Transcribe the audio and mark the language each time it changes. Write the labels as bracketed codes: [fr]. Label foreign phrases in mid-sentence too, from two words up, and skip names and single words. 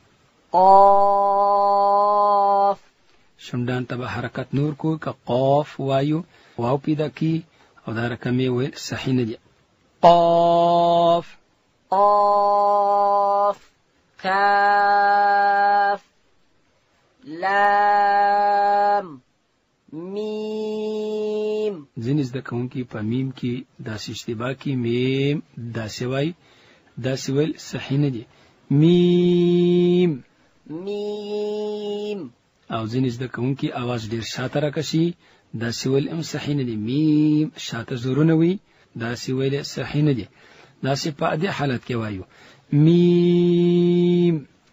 [ps] قاف شمدان ته حرکت نور کو ک قاف وایو واو پیدا کی او دا رقمي وي صحیح نه دي قاف قاف كاف لام ميم ځینې زده کوونکي په میم کې داسې اشتباه کې میم داسې وایي داسې ویل صحیح نه دي میم او ځینې زده کوونکي اواز ډېر شاته راکشي داسې ویل هم صحیح نه دي میم شاته زورونه وي داسې ویل صحیح نه دي داسې په دې حالت کې وایو میم